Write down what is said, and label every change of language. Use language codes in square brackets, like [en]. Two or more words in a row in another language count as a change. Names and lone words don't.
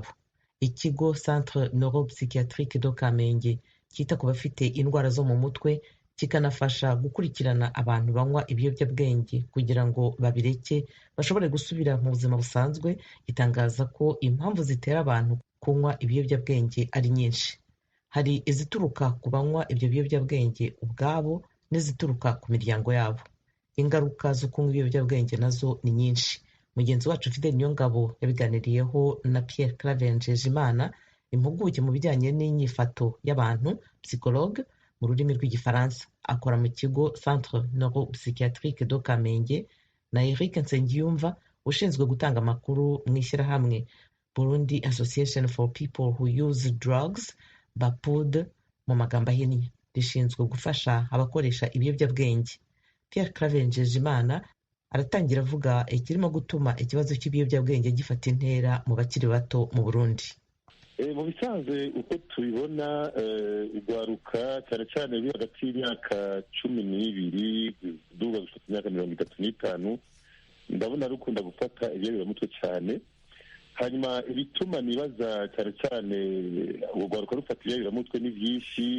[rw] Ikigo Centre Neuropsychiatrique do Kamenge cyita ku bafite indwara zo mu mutwe kikanafasha gukurikirana abantu banywa ibiyobyabwenge kugira ngo babireke bashobore gusubira mu buzima busanzwe, gitangaza ko impamvu zitera abantu kunywa ibiyobyabwenge ari nyinshi. Hari izituruka ku banywa ibyo biyobyabwenge ubwabo n'izituruka ku miryango yabo. Ingaruka zo kunywa ibiyobyabwenge nazo ni nyinshi. Mugenzi wacu Fidel Niyongabo yabiganiriyeho na Pierre Claver, impuguke mu bijyanye n'inyifato y'abantu, psychologue mu rurimi rw'igifaransa, akora mu kigo Centre Neuropsychiatrique do Kamenge, na Eric Nsengiyumva ushinzwe gutanga amakuru mu ishyirahamwe Burundi Association for People Who Use Drugs, BAPUD mu magambo ahinnye, rishinzwe gufasha abakoresha ibiyobyabwenge. Pierre Claver aratangira avuga ikirimo gutuma ikibazo cy'ibiyobyabwenge gifata intera mu bakiri bato mu Burundi. [rn] Mu bisanzwe uko tubibona, urwaruka cyane cyane ruri hagati y'imyaka 12 kuduga gufata imyaka 35, ndabona rukunda gufata ibiyobyamutwe cyane. Hanyuma ibituma nibaza cyane cyane urwaruka rufata ibiyobyamutwe ni byinshi.